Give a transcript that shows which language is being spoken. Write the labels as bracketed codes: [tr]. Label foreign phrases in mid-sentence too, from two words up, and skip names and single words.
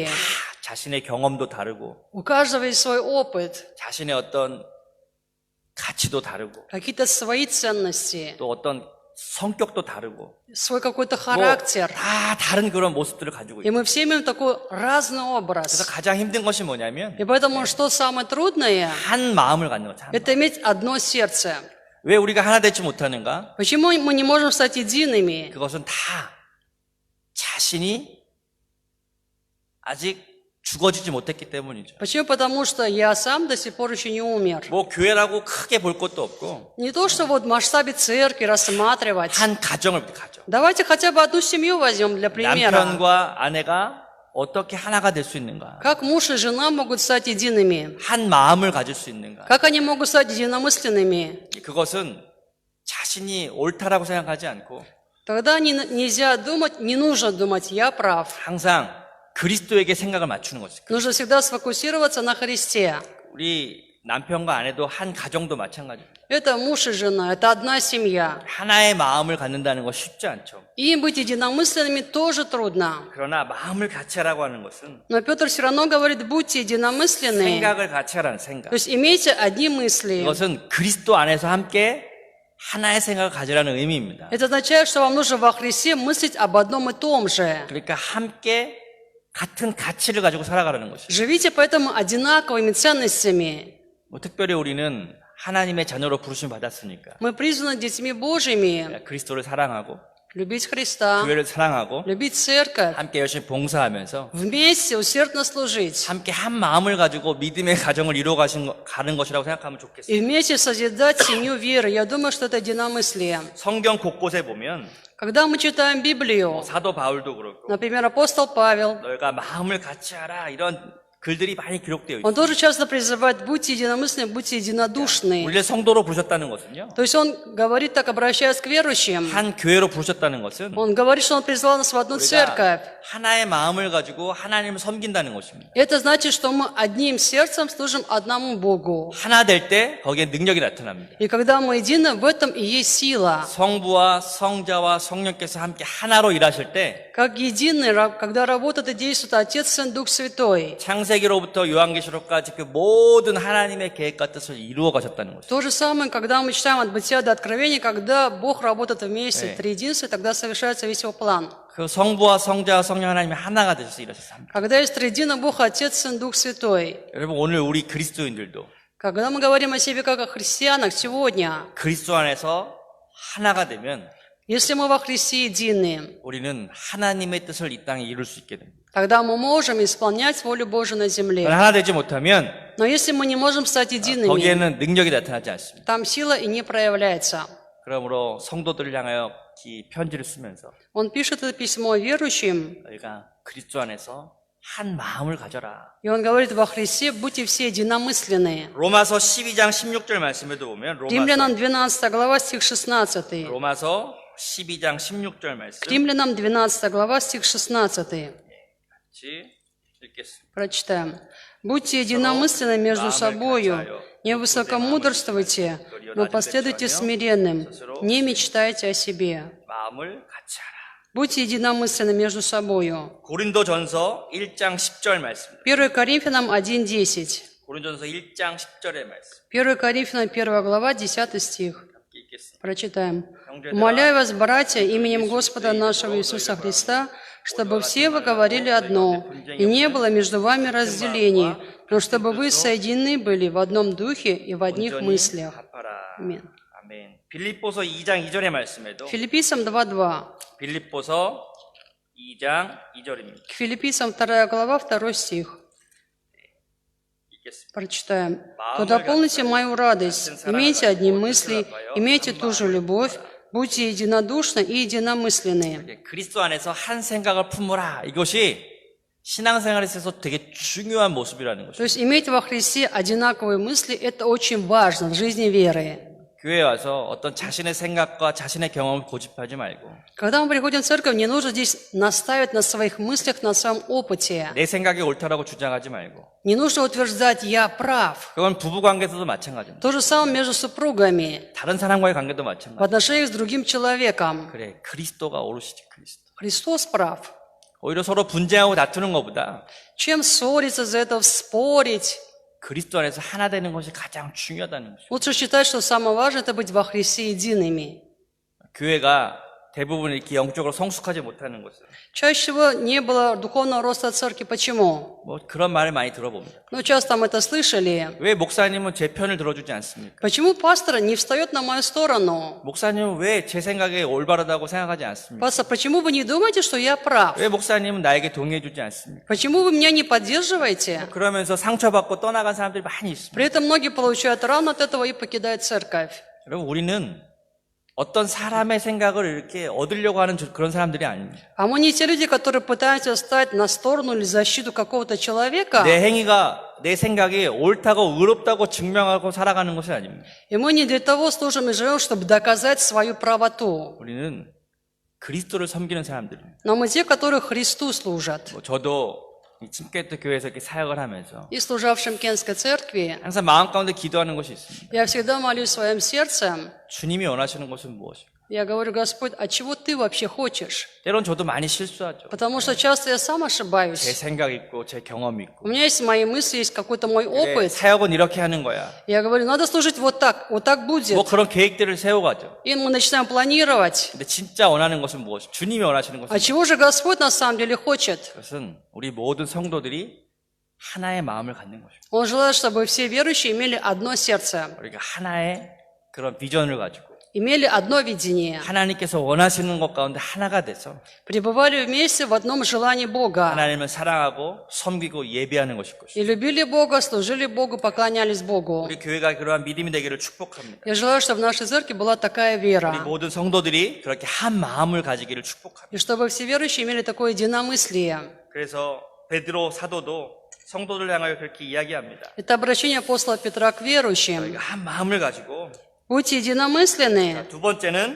[ko] 자신의 경험도 다르고 [ru] у каждого есть свой опыт, [ko] 자신의 어떤 가치도 다르고 [ru] какие-то свои ценности, [ko] 또 어떤 성격도 다르고 [ru] свой какой-то [ko] 뭐 [ru] характер. [ko] 다 다른 그런 모습들을 가지고 [ru] И [ko] 있어요. [ru] мы все имеем такой разный [ko] 그래서 [ru] образ. [ko] 가장 힘든 것이 뭐냐면 [ru] И поэтому что самое трудное? [ko] 한 마음을 갖는 거죠. 한 마음. [ru] Это иметь одно сердце. [ko] 왜 우리가 하나 되지 못하는가? [ru] Почему мы не можем стать едиными? [ko] 그것은 다 자신이 아직 죽어지지 못했기 때문이죠. [ru] Почему? Потому что я сам до сих пор еще не умер. [ko] 뭐 교회라고 크게 볼 것도 없고 [ru] Не то, что вот в масштабе церкви рассматривать. [ko] 한 가정을 가져. [ru] Давайте хотя бы одну семью возьмем для примера. [ko] 남편과 아내가 어떻게 하나가 될 수 있는가? [ru] Как муж и жена могут стать едиными? [ko] 한 마음을 가질 수 있는가? [ru] Как они могут стать единомысленными? [ko] 그것은 자신이 옳다라고 생각하지 않고 [ru] Тогда нельзя думать, не нужно думать, я прав. [ko] 항상 그리스도에게 생각을 맞추는 거죠. [ru] Нужно всегда сфокусироваться на Христе. [ko] 우리 남편과 아내도 한 가정도 마찬가지입니다. [ru] Это муж и жена, это одна семья. [ko] 하나의 마음을 갖는다는 거 쉽지 않죠. [ru] Им быть единомысленными тоже трудно. [ko] 그러나 마음을 같이 하라고 하는 것은 [ru] Но Петр все равно говорит, будьте единомысленны. [ko] 생각을 같이 하라는 생각. [ru] То есть имейте одни мысли. [ko] 이것은 그리스도 안에서 함께 하나의 생각을 가지라는 의미입니다. [ru] Это означает, что вам нужно во Христе мыслить об одном и том же. [ko] 그러니까 함께 같은 가치를 가지고 살아가라는 것이죠. [ru] Живите поэтому одинаковыми ценностями. [ko] 뭐 특별히 우리는 하나님의 자녀로 부르심 받았으니까 [ru] Мы призваны детьми Божьими. [ko] 그리스도를 사랑하고 [ru] Любить Христа, [ko] 교회를 사랑하고 [ru] любить церковь, [ko] 함께 열심히 봉사하면서 [ru] вместе усердно служить. [ko] 함께 한 마음을 가지고 믿음의 가정을 이루어 가는 것이라고 생각하면 좋겠어요. [ru] И вместе созидать семью веры. Я думаю, что это единомыслие. [ko] 성경 곳곳에 보면 [ru] Когда мы читаем Библию, [ko] 사도 바울도 그렇고 [ru] например, апостол Павел, [ko] 너희가 마음을 같이 하라 이런 글들이 많이 기록되어 [ru] он [ko] 있어요. [ru] тоже часто призывает, будьте единомысленны, будьте единодушны. [ko] 우리를 성도로 부르셨다는 것은요. [ru] То есть он говорит так, обращаясь к верующим. [ko] 한 교회로 부르셨다는 것은 [ru] Он говорит, что он призвал нас в одну церковь. [ko] 우리가 하나의 마음을 가지고 하나님을 섬긴다는 것입니다. [ru] Это значит, что мы одним сердцем служим одному Богу. [ko] 하나 될 때 거기에 능력이 나타납니다. [ru] И когда мы едины, в этом и есть сила. [ko] 성부와 성자와 성령께서 함께 하나로 일하실 때 [ru] Как единый, когда работает и действует Отец, Сын, Дух Святой. [ko] 창세기로부터 요한계시록까지 그 모든 하나님의 계획과 뜻을 이루어 가셨다는 것이죠. [ru] То же самое, когда мы читаем от Бытия до Откровения, когда Бог работает вместе, [ko] 네. [ru] триединство, тогда совершается весь его план. [ko] 그 성부와 성자와 성령 하나님이 하나가 되셔서 일하셨습니다. [ru] Когда есть триединый Бог, Отец, Сын, Дух Святой. [ko] 여러분 오늘 우리 그리스도인들도 [ru] Когда мы говорим о себе как о христианах сегодня, [ko] 그리스도 안에서 하나가 되면 [ru] если мы во Христе едины, [ko] 우리는 하나님의 뜻을 이 땅에 이룰 수 있게 됩니다. [ru] тогда мы можем исполнять волю Божию на земле. [ko] 하나 되지 못하면 [ru] Но если мы не можем стать едиными, [ko] 거기에는 능력이 나타나지 않습니다. [ru] там сила и не проявляется. [ko] 그러므로 성도들을 향하여 이 편지를 쓰면서 [ru] Он пишет это письмо верующим, [ko] 너희가 그리스도 안에서 한 마음을 가져라. [ru] и он говорит, во Христе будьте все единомысленные. [ko] 로마서 12장 16절 말씀에도 보면 [ru] Римлянам 12 глава, стих 16. [ko] 로마서 12장 16절 말씀 [ru] К Римлянам 12 глава, стих 16. [ko] 같이 읽겠습니다. [ru] Прочитаем. «Будьте единомысленны между собою, не высокомудрствуйте, но последуйте смиренным, не мечтайте о себе». [ko] 마음을 같이 하라. [ru] Будьте единомысленны между собою. [ko] 고린도전서 1장 10절 말씀. [ru] 1 Коринфянам 1:10. [ko] 고린도전서 1장 10절의 말씀. [ru] 1 Коринфянам 1 глава, 10 стих. [ko] 함께 읽겠습니다. [ru] Прочитаем. «Умоляю вас, братья, именем Господа нашего Иисуса Христа, чтобы все вы говорили одно, и не было между вами разделений, но чтобы вы соединены были в одном духе и в одних мыслях». Аминь. [ko] 아멘. 빌립보서 2장 2절의 말씀에도 [ru] Филиппийцам 2:2. [ko] 빌립보서 2장 2절입니다. [ru] К Филиппийцам 2 глава, 2 стих. [ko] 읽겠습니다. [ru] Прочитаем. «То дополните мою радость, имейте одни мысли, имейте ту же любовь, будьте единодушны и единомысленны». [ko] 그리스도 안에서 한 생각을 품으라. 이것이 신앙생활에 있어서 되게 중요한 모습이라는 [ru] То [ko] 것이죠. [ru] есть иметь во Христе одинаковые мысли – это очень важно в жизни веры. [ko] 교회에 와서 어떤 자신의 생각과 자신의 경험을 고집하지 말고 [ru] Когда мы приходим в церковь, не нужно здесь настаивать на своих мыслях, на своем опыте. [ko] 내 생각이 옳다라고 주장하지 말고 [ru] Не нужно утверждать «я прав». [ko] 그건 부부 관계에서도 마찬가지입니다. [ru] То же самое между супругами, [ko] 다른 사람과의 관계도 [ru] в [ko] 마찬가지. [ru] отношениях с другим человеком. [ko] 그래 그리스도가 오르시지 그리스도. [ru] Христос прав. [ko] 오히려 서로 분쟁하고 다투는 것보다 [ru] Чем ссориться из-за этого, спорить? [ko] 그리스도 안에서 하나 되는 것이 가장 중요하다는 것이죠. [ru] Лучше считать, что самое важное – это быть во Христе едиными. [ko] 교회가 대부분 이렇게 영적으로 성숙하지 못하는 것은 [ru] Чаще всего не было духовного роста церкви. Почему? [ko] 뭐 그런 말을 많이 들어봅니다. [ru] Ну, часто мы это слышали. [ko] 왜 목사님은 제 편을 들어주지 않습니까? [ru] Почему пастор не встает на мою сторону? [ko] 목사님은 왜 제 생각에 올바르다고 생각하지 않습니까? [ru] Пастор, почему вы не думаете, что я прав? [ko] 왜 목사님은 나에게 동의해주지 않습니까? [ru] Почему вы меня не поддерживаете? [ko] 그러면서 상처받고 떠나간 사람들이 많이 있습니다. [ru] При этом многие получают рану от этого и покидают церковь. [ko] 여러분, 우리는 어떤 사람의 생각을 이렇게 얻으려고 하는 그런 사람들이 아닙니다. [ru] А мы не те люди, которые пытаются встать на сторону или защиту какого-то человека. [ko] 내 행위가 내 생각이 옳다고 의롭다고 증명하고 살아가는 것이 아닙니다. [ru] И мы не для того служим и живем, чтобы доказать свою правоту. [ko] 우리는 그리스도를 섬기는 사람들입니다. [ru] Но мы те, которые Христу служат. [ko] 저도 이 침게트 교회에서 이렇게 사역을 하면서 [ru] И служа в Шимкенской церкви, [ko] 항상 마음 가운데 기도하는 것이 있습니다. [ru] я всегда молюсь в своем сердце. [ko] 주님이 원하시는 것은 무엇입니까? [ru] Я говорю: Господь, а чего Ты вообще хочешь? [ko] 때론 저도 많이 실수하죠. [ru] Потому что часто я сам [ko] 제 [ru] ошибаюсь. [ko] 생각 있고 제 경험 [ru] У [ko] 있고 [ru] меня есть мои мысли, есть какой-то мой [ko] 그래, [ru] опыт. [ko] 사역은 이렇게 하는 거야. [ru] Я говорю: надо служить вот так будет. [ko] 뭐 그런 계획들을 세워가죠. [ru] И мы начинаем планировать. [ko] 근데 진짜 원하는 것은 무엇이? 주님이 원하시는 것은 [ru] А чего же Господь на самом деле хочет? [ko] 그것은 우리 모든 성도들이 하나의 마음을 갖는 것입니다. [ru] Он желает, чтобы все верующие имели одно сердце, [ko] 우리가 하나의 그런 비전을 가지고 [ru] имели одно видение, [ko] 하나님께서 원하시는 것 가운데 하나가 돼서 [ru] пребывали вместе в одном желании Бога. [ko] 하나님을 사랑하고 섬기고 예배하는 것일 것입니다. [ru] И любили Бога, служили Богу, поклонялись Богу. [ko] 우리 교회가 그러한 믿음이 되기를 축복합니다. [ru] Я желаю, чтобы в нашей церкви была такая [ko] 우리 [ru] вера. [ko] 모든 성도들이 그렇게 한 마음을 가지기를 축복합니다. [ru] И чтобы все верующие имели такое единомыслие. [ko] 그래서 베드로 사도도 성도들 향하여 그렇게 이야기합니다. [ru] Это обращение апостола Петра к верующим. [ko] 저희가 한 마음을 가지고 [ru] Будьте единомысленны. [ko] 두 번째는